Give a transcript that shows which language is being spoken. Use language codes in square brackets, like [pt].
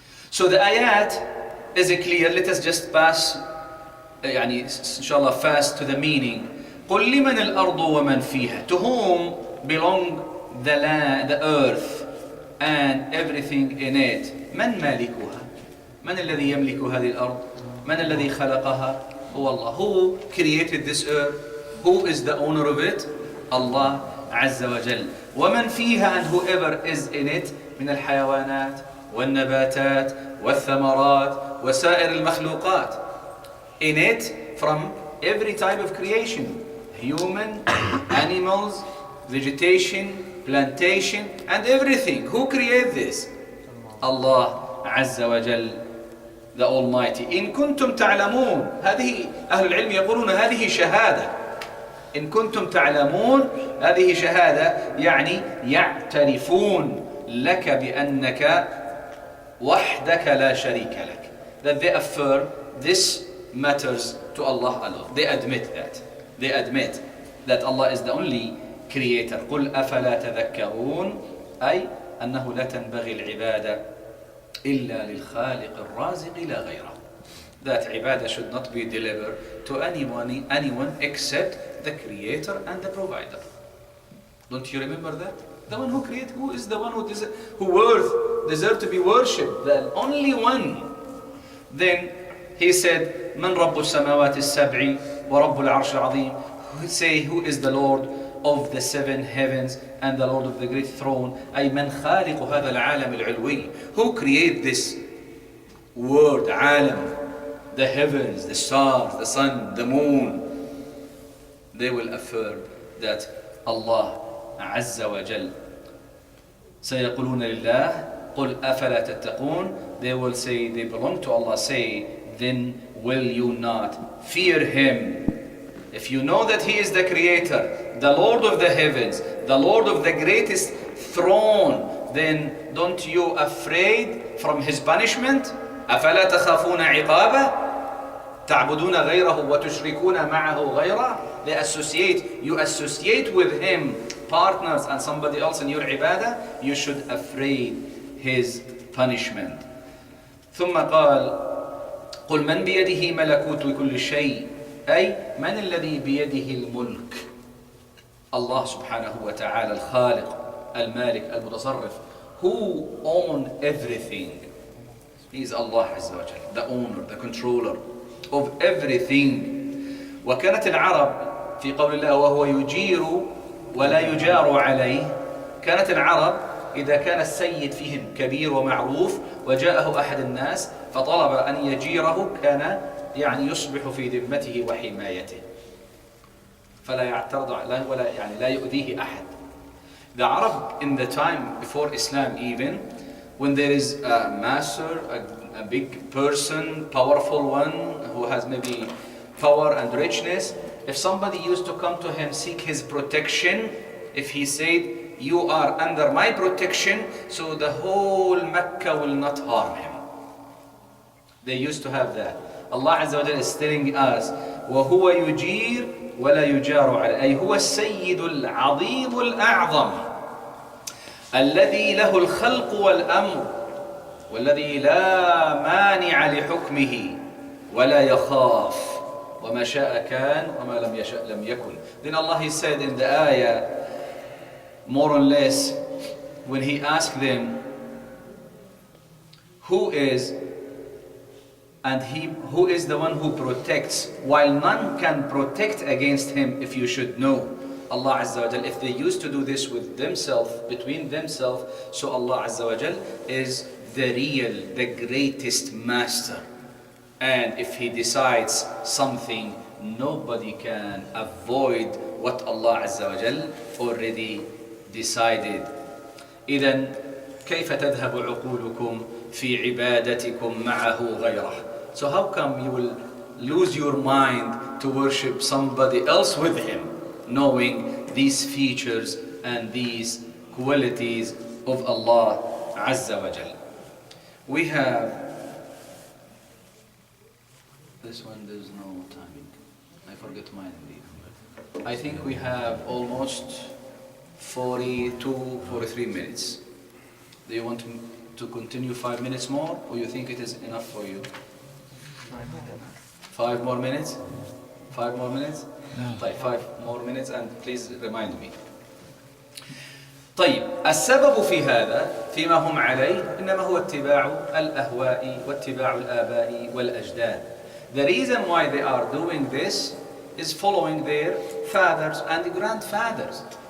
[en] So the ayat is clear. Let us just pass, inshallah, fast to the meaning. [ar] قُلْ لِمَنِ الْأَرْضُ وَمَنْ فِيهَا. [en] To whom belong the land, the earth, and everything in it. [ar] من مالكها? من الذي يملك هذه الأرض؟ من الذي خلقها؟ هو الله. [en] Who created this earth? Who is the owner of it? Allah Azza wa Jal. [ar] ومن فيها, [en] and whoever is in it, [ar] من الحيوانات والنباتات والثمرات وسائر المخلوقات. [en] In it, from every type of creation, human, animals, vegetation, plantation, and everything. Who created this? Allah Azza wa Jal, the Almighty. [ar] إن كنتم تعلمون. هذه أهل العلم يقولون هذه شهادة. إن كنتم تعلمون هذه شهادة، يعني يعترفون لك بأنك وحدك لا شريك لك. [en] That they affirm this matters to Allah alone. They admit that. They admit that Allah is the only creator. [ar] قل أفلا تذكرون. أي أنه لا تنبغي العبادة إلا للخالق الرازق لا غيره. [en] That ibadah should not be delivered to anyone except the creator and the provider. Don't you remember that? The one who created, who is the one who deserves to be worshipped? The only one. Then he said, [ar] من رب السماوات السبع ورب العرش العظيم. [en] Say, who is the Lord of the seven heavens and the Lord of the great throne. [ar] أي من خالق هذا العالم العلوي. [en] Who created this world, عالم, the heavens, the stars, the sun, the moon. They will affirm that Allah [ar] عز وجل. سيقولون لله قل أفلا تتقون. [en] They will say they belong to Allah. Say, then will you not fear Him? If you know that He is the Creator, the Lord of the heavens, the Lord of the greatest throne, then don't you afraid from His punishment? [ar] أفلا تخافون عقابه تعبدون غيره وتشركون معه غيره. [en] You associate with Him partners and somebody else in your ibadah. You should afraid His punishment. [ar] ثم قال قل من بيده ملكوت كل شيء. أي من الذي بيده الملك؟ الله سبحانه وتعالى الخالق المالك المتصرف. [en] Who owns everything? He is Allah Azza wa Jalla, the owner, the controller of everything. [ar] وكانت العرب في قول الله وهو يجير ولا يجار عليه. كانت العرب إذا كان السيد فيهم كبير ومعروف وجاءه أحد الناس فطلب أن يجيره، كان يصبح في ذمته وحمايته، فلا يعترض ولا لا يؤذيه أحد. [en] The Arab in the time before Islam, even when there is a master, a big person, powerful one who has maybe power and richness, if somebody used to come to him seek his protection, if he said you are under my protection, so the whole Mecca will not harm him. They used to have that. Allah Azza wa Jalla is telling us [ar] وهو يجير ولا يجار عليه. أي هو السيد العظيم الأعظم الذي له الخلق والأمر والذي لا مانع لحكمه ولا يخاف وما شاء كان وما لم يشأ لم يكن. [en] Then Allah, He said in the ayah more or less, when he asked them, who is the one who protects, while none can protect against him, if you should know. Allah Azza wa Jal, if they used to do this with themselves, between themselves, so Allah Azza wa Jal is the real, the greatest master. And if he decides something, nobody can avoid what Allah Azza wa Jal already decided. إذن كيف تذهب عقولكم في عبادتكم معه غيره? So how come you will lose your mind to worship somebody else with him, knowing these features and these qualities of Allah Azza wa Jal? We have this one, there's no timing. I forget mine indeed. I think we have almost 43 minutes. Do you want to continue 5 minutes more, or you think it is enough for you? 5 more minutes? 5 more minutes? طيب 5 more minutes, and please remind me. [ar] طيب السبب في هذا فيما هم عليه إنما هو اتباع الأهواء واتباع الآباء والأجداد. [en] The reason why they are doing this is following their fathers and grandfathers.